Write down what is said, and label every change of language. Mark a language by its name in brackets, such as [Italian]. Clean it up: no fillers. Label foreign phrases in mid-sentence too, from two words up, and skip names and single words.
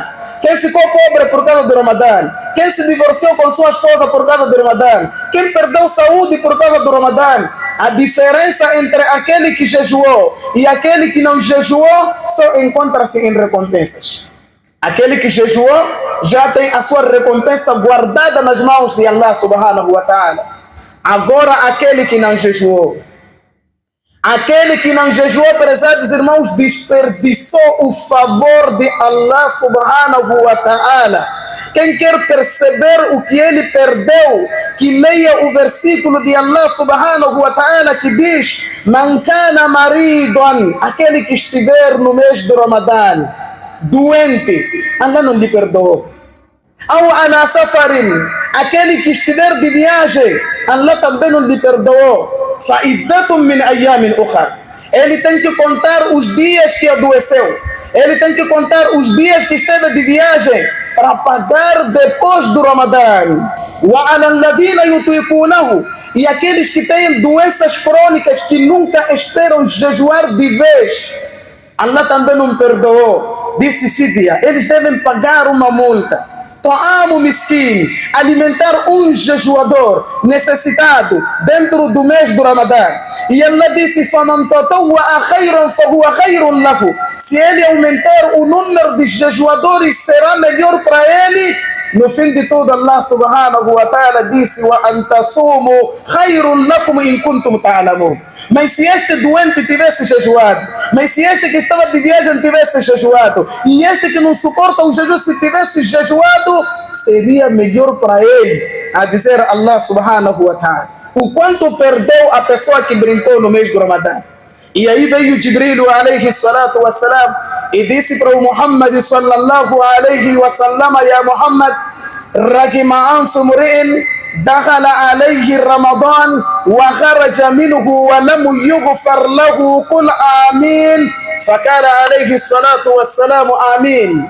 [Portuguese] Quem ficou pobre por causa do Ramadã? Quem se divorciou com sua esposa por causa do Ramadã? Quem perdeu saúde por causa do Ramadã? A diferença entre aquele que jejuou e aquele que não jejuou só encontra-se em recompensas. Aquele que jejuou já tem a sua recompensa guardada nas mãos de Allah [Arabic] سبحانه وتعالى. [Portuguese] Agora aquele que não jejuou, prezados irmãos, desperdiçou o favor de Allah [Arabic] سبحانه وتعالى. [Portuguese] Quem quer perceber o que ele perdeu, que leia o versículo de Allah [Arabic] سبحانه وتعالى [Portuguese] que diz: [Arabic] من كان مريضا, [Portuguese] aquele que estiver no mês do Ramadã doente, Allah não lhe perdoou. [Arabic] أو على سفر, [Portuguese] aquele que estiver de viagem, Allah também não lhe perdoou. [Arabic] فعدة من أيام أخر, [Portuguese] ele tem que contar os dias que adoeceu, ele tem que contar os dias que esteve de viagem para pagar depois do Ramadã. [Arabic] وعلى الذين يطيقونه, [Portuguese] e aqueles que têm doenças crônicas que nunca esperam jejuar de vez, Allah também não perdoou. Disse fidya, eles devem pagar uma multa. [Arabic] طعام مسكين, [Portuguese] alimentar um jejuador necessitado dentro do mês do Ramadã. E Allah disse: [Arabic] فمن تطوع خيرا فهو خير له. [Portuguese] Se ele aumentar o número de jejuadores, será melhor para ele. No fim de tudo, Allah [Arabic] سبحانه وتعالى [Portuguese] disse: [Arabic] وأن تصوموا خير لكم إن كنتم تعلمون. [Portuguese] Mas se este doente tivesse jejuado, mas se este que estava de viagem tivesse jejuado, e este que não suporta o jejum se tivesse jejuado, seria melhor para ele, a dizer Allah [Arabic] سبحانه وتعالى. [Portuguese] O quanto perdeu a pessoa que brincou no mês do Ramadã. E aí veio Jibril [Arabic] عليه الصلاة والسلام [Portuguese] e disse para o Muhammad [Arabic] صلى الله عليه وسلم يا محمد رغم أنف امرئ دخل عليه رمضان وخرج منه ولم يغفر له قل آمين. فقال عليه الصلاة والسلام آمين.